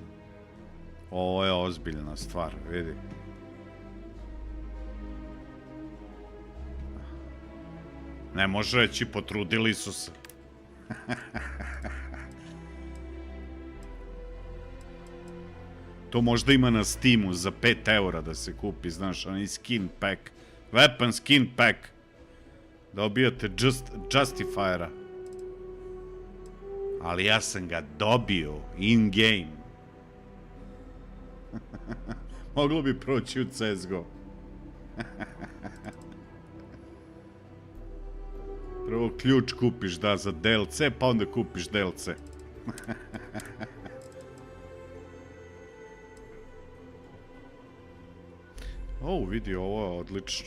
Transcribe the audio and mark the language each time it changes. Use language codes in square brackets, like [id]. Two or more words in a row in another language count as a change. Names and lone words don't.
[sr] Ovo je ozbiljna stvar, vidi. Ne može reći, potrudili su se. To možda ima na Steamu za 5 € da se kupi, znaš, onaj [en] skin pack. Weapon skin pack. [sr] Dobijate Justifiera. Ali ja sam ga dobio [en] in game. [sr] Moglo bi proći u CSGO. Prvo ključ kupiš, da, za DLC, pa onda kupiš DLC. Vidi, ovo je odlično.